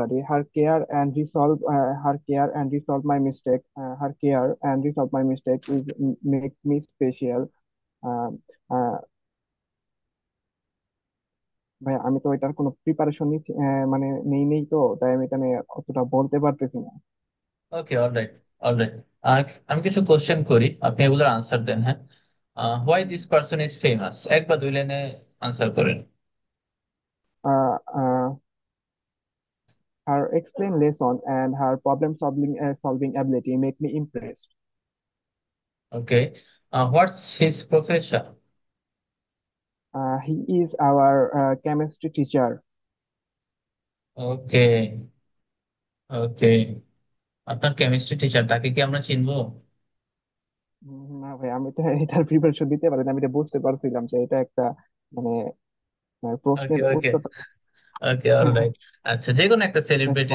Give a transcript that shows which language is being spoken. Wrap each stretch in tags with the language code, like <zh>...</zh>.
<en>Her care and resolve my mistake. Her care and resolve my mistake is make me special.</en> <bn>Uh, uh, ভাই আমি তো এটার কোনো preparation নিচ্ছি মানে নেই তো, তাই আমি এটা নিয়ে অতটা বলতে পারতেছি না।</bn> <en>Okay, alright alright.</en> <bn>আমি কিছু কোশ্চেন করি, আপনি এগুলোর আনসার দেন, হ্যাঁ।</bn> <en>why this person is famous,</en> <bn>1 বা 2 লাইনে আনসার করেন।</bn> <en>Uh, uh, her explain lesson and her solving ability make me impressed. Okay, what's his profession? He is our chemistry teacher.</en> <bn>ওকে ওকে, আপনার কেমিস্ট্রি টিচার, তাকে কি আমরা চিনবো? না ভাই, আমি তো এটার প্রিপারেশন দিতে পারি না। আমি এটা বুঝতে পারছিলাম যে এটা একটা মানে</bn> <en>okay</en> <bn>প্রশ্নের</bn> <en>okay</en> <bn>উত্তরটা</bn> <en>Okay, alright.</en> <bn>আচ্ছা, যে কোনো একটা সেলিব্রিটি</bn>